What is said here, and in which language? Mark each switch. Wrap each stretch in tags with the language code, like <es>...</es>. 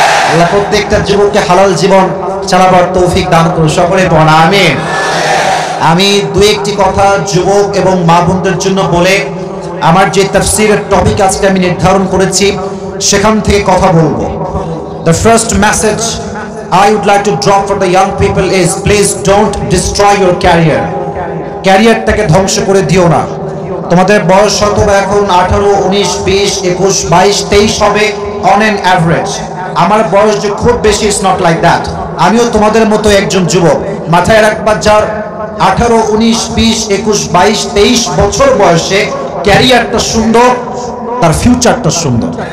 <bn>আল্লাহ প্রত্যেকটা যুবককে হালাল জীবন চালাবার তৌফিক দান করুন। সকলে পড়ুন আমিন। আমি দুই একটি কথা যুবক এবং মা বোনদের জন্য বলে আমার যে তাফসীরের টপিক আজকে আমি নির্ধারণ করেছি সেখান থেকে কথা বলবো।</bn> <en>The first message I would like to drop for the young people is please don't destroy your career.</en> <bn>ক্যারিয়ারটাকে ধ্বংস করে দিও না। তোমাদের বয়স হয়তো এখন 18, 19, 20, 21, 22, 23 হবে</bn> <en>on an average।</en> <bn>আমার বয়স যে খুব বেশি,</bn> <en>It's not like that.</en> <bn>আমিও তোমাদের মতো একজন যুবক। মাথায় রাখবা, যার 18, 19, 20, 21, 22, 23 বছর বয়সে ক্যারিয়ারটা সুন্দর, তার ফিউচারটা সুন্দর।</bn>